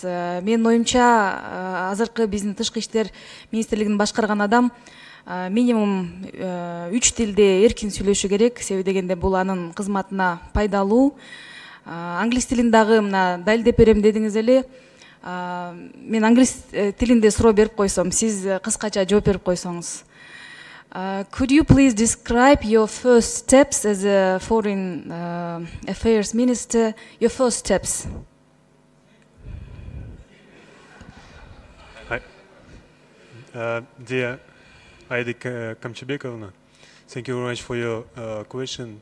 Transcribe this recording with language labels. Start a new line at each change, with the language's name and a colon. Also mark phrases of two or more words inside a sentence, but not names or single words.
Kyrgyz: Менин оюмча, азыркы биздин тышкы иштер министрлигин башкарган адам минимум 3 тилде эркин сүйлөшү керек, себеби дегенде бул анын кызматына пайдалуу. Англис тилин дагы мына далилдеп берем дедиңиз эле. Мен англис тилинде суроо берип койсом, сиз кыскача жооп берип койсоңуз.
English: Could you please describe your first steps as a foreign affairs minister? Your first steps. Dear Aida Kamchibekovna, thank you very much for your question.